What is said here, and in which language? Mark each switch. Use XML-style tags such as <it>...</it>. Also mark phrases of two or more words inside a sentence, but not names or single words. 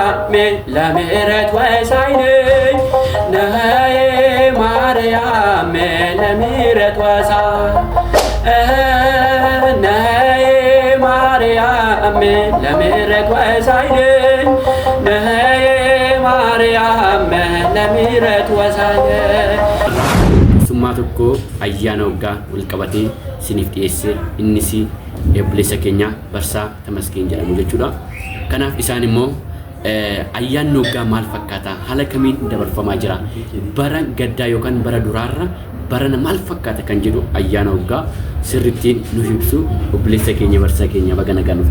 <am>ለምሕረት ወሳኝ ነኝ ነይ ማርያም ለምሕረት ወሳኝ ነይ ማርያም ለምሕረት ወሳኝ ነኝ ነይ ማርያም ለምሕረት ወሳኝ ሱማ</am> <om>tokko ayyaana waggaa wal qabatee siniif dhiyeesse innis eebbileessa keenya Barsaa Tamasgeen jedhamu jechuudha. Kanaaf isaan immoo ayyaanni waggaa maal fakkaata haala kamiin dabarfamaa jira bara gaddaa yookaan bara duraarra barana maal fakkaata kan jedhu ayyaana waggaa sirriitti nu ibsu eebbileessa keenya Barsaa keenya baga nagaan dhufta.</om>